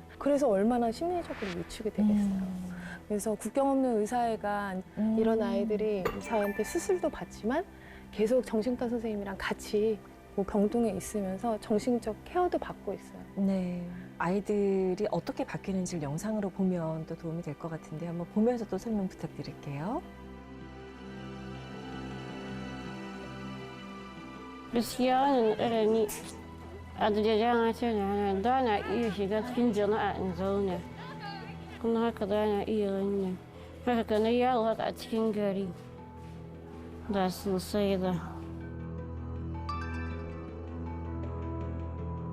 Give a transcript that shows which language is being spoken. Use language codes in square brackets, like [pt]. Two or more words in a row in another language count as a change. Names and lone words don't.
[ko] 그래서 얼마나 심리적으로 위축이 되겠어요. 그래서 국경 없는 의사회가 이런 아이들이 저한테 수술도 받지만 계속 정신과 선생님이랑 같이 병동에 있으면서 정신적 케어도 받고 있어요. 네. 아이들이 어떻게 바뀌는지를 영상으로 보면 또 도움이 될 것 같은데 한번 보면서 또 설명 부탁드릴게요. [ha] Gaskiya wannan ƙarami a da dama tana ba na iya shiga cikin jama'a in zauna kuma haka ba na iya wannan haka kanar yawo haka a cikin gari ba sosai ba.